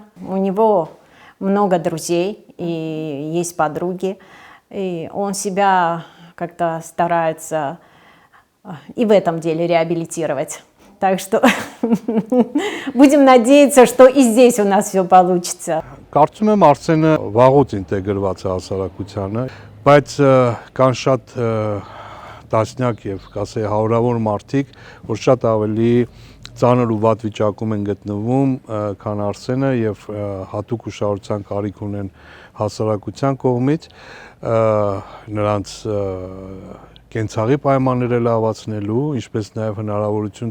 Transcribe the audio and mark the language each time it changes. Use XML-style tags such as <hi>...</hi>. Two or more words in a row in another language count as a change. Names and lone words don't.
<ru>У него много друзей и есть подруги, и он себя как-то старается и в этом деле реабилитировать. Так что будем надеяться, что и здесь у нас все получится.</ru> <hy>Կարծում եմ Արսենը վաղուց ինտեգրված է հասարակությանը, բայց կան շատ տասնյակ եւ կասեի հարյուրավոր մարդիկ, որ շատ ավելի ծանր ու վատ վիճակում են գտնվում, քան Արսենը եւ հատուկ ուշադրության կարիք ունեն հասարակության կողմից, նրանց կենցաղի պայմանները լավացնելու, ինչպես նաև հնարավորություն</hy>